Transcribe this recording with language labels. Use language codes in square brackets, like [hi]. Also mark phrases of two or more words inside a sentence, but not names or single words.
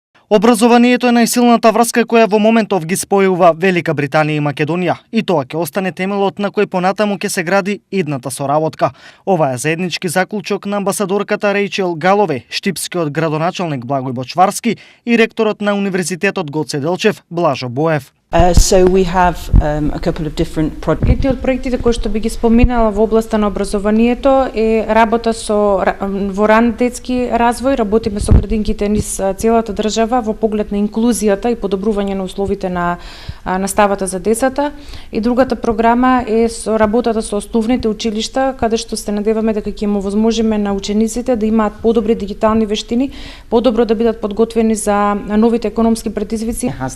[mk] Образованието е најсилната врска која во моментов ги спојува Велика Британија и Македонија, и тоа ќе остане темелот на кој понатаму ќе се гради идната соработка. Ова е заеднички заклучок на амбасадорката Рејчел Галове, штипскиот градоначалник Благој Бочварски и ректорот на Универзитетот Гоце Делчев Блажо Боев. [en] So we have a couple of different projects. [mk] Едни од проектите кои што би ги споминала во областа на образованието е работа во ран детски развој, работиме со градинките низ целата држава во поглед на инклузијата и подобрување на условите на наставата за децата. И другата програма е со работата со основните училишта, каде што се надеваме дека ќе му возможиме на учениците да имаат подобри дигитални вештини, подобро да бидат подготвени за новите економски предизвици.